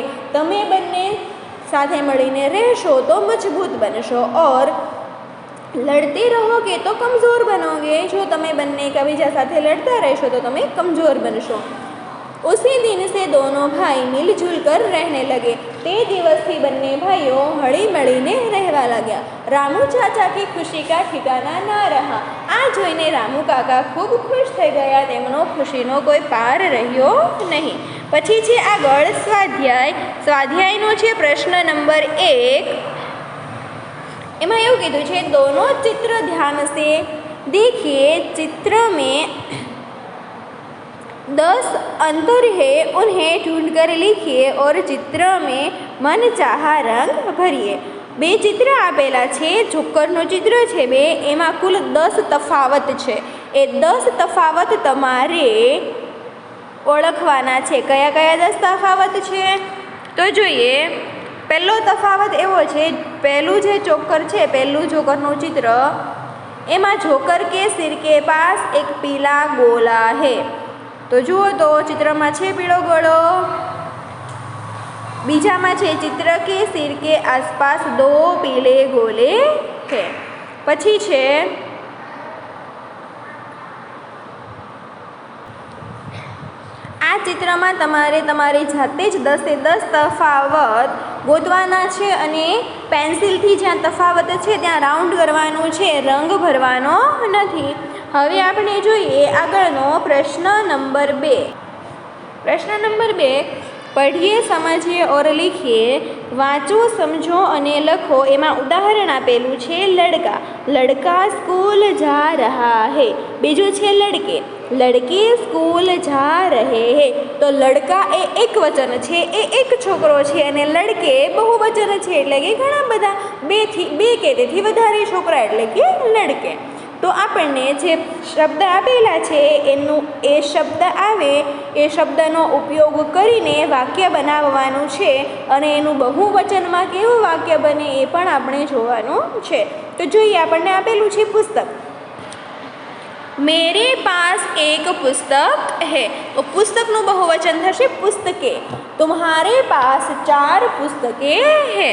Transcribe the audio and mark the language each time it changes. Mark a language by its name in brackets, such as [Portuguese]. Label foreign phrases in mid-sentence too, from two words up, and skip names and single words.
[Gujarati] તમે બંને સાથે મળીને રહેશો તો મજબૂત બનશો, [Hindi] और लड़ते रहोगे तो कमज़ोर बनोगे। [Gujarati] જો તમે બંને એકબીજા સાથે લડતા રહેશો તો તમે કમજોર બનશો। [Hindi] उसी दिन से दोनों भाई मिलजुल कर रहने लगे। [Gujarati] તે દિવસ થી બંને ભાઈઓ હળી મળીને રહેવા લાગ્યા। [Hindi] रामू चाचा की खुशी का ठिकाना न रहा। [Gujarati] આ જોઈને રામુ કાકા ખૂબ ખુશ થઈ ગયા. તેમનો ખુશીનો કોઈ પાર રહ્યો નહીં। પછી છે આગળ સ્વાધ્યાયનો છે પ્રશ્ન નંબર 1। એમાં એવું કીધું છે, [Hindi] दोनों चित्र ध्यान से देखिए। चित्र में 10 अंतर है, उन्हें ढूंढकर लिखिए और चित्र में मनचाहा रंग भरिए। [Gujarati] બે ચિત્ર આપેલા છે, જોકરનો ચિત્ર છે બે, એમાં કુલ 10 તફાવત છે। એ 10 તફાવત તમારે ઓળખવાના છે। કયા કયા 10 તફાવત છે તો જોઈએ। પહેલો તફાવત એવો છે, પહેલું જે જોકર છે, પહેલું જોકરનું ચિત્ર, એમાં [Hindi] जोकर के सिर के पास एक पीला गोला है। [Gujarati] તો જુઓ તો [Hindi] चित्र में [Gujarati] છે પીળો ગોળો। બીજા માં છે [Hindi] चित्र के सिर के आसपास 2 पीले गोले है। [Gujarati] પછી છે આ ચિત્ર માં તમારે તમારી જાતે જ 10 સે 10 તફાવત ગોતવાના છે અને પેન્સિલ થી જ્યાં તફાવત છે ત્યાં રાઉન્ડ કરવાનું છે, રંગ ભરવાનો નથી। હવે આપણે જોઈએ આગળનો પ્રશ્ન નંબર 2। [Hindi] प्रश्न नंबर 2, पढ़िए, समझिए और लिखिए। [Gujarati] વાંચો, સમજો અને લખો। એમાં ઉદાહરણ આપેલું છે લડકા। [Hindi] लड़का स्कूल जा रहा है। [Gujarati] બીજો છે [Hindi] लड़के। लड़के स्कूल जा रहे हैं। [Gujarati] તો લડકા એ એક વચન છે, એ એક છોકરો છે, અને લડકે બહુવચન છે એટલે કે ઘણા બધા, બે કે તેથી વધારે છોકરા એટલે કે લડકે। તો આપણે જે શબ્દ આપેલા છે એનુ એ શબ્દ આવે એ શબ્દનો ઉપયોગ કરીને વાક્ય બનાવવાનું છે, અને એનુ બહુવચનમાં કેવું વાક્ય બને એ પણ આપણે જોવાનું છે। તો જોઈએ આપણે આપેલું છે પુસ્તક। [Hindi] मेरे पास एक पुस्तक है। [Gujarati] તો પુસ્તકનું બહુવચન થશે પુસ્તકે। [Hindi] तुम्हारे पास 4 पुस्तकें हैं।